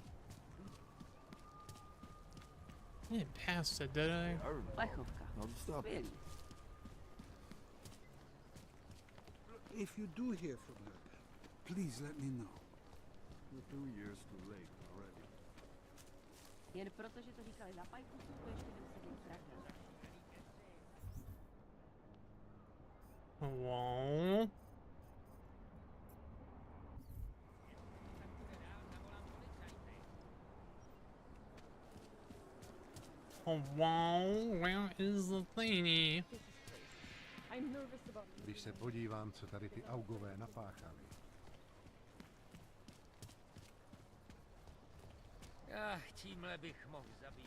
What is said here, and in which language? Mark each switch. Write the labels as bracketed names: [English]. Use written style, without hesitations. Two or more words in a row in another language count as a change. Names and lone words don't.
[English] I didn't pass it, did I? I'll stop. If you do hear from her, please let me know. We're 2 years too late already. [Czech] Jen protože to říkali na pajku, to ještě nemuseli zraknout. [English] Wow. Oh wow, where is the thingy? I'm nervous about it. [Czech] Když se podívám, co tady ty augové napáchali. Tímhle bych mohl zabít.